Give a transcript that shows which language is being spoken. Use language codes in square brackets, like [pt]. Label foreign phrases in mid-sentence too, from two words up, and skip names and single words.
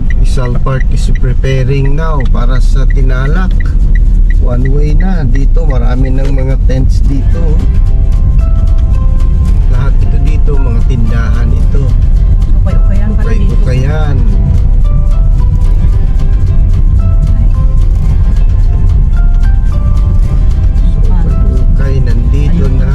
[en] Rizal Park is preparing now [tl] para sa [en] Tinalak. One way na. [tl] Dito marami ng mga tents dito. Lahat ito dito, mga tindahan ito. Ukay-ukayan para dito. Ukay-ukayan. So, ukay nandito na.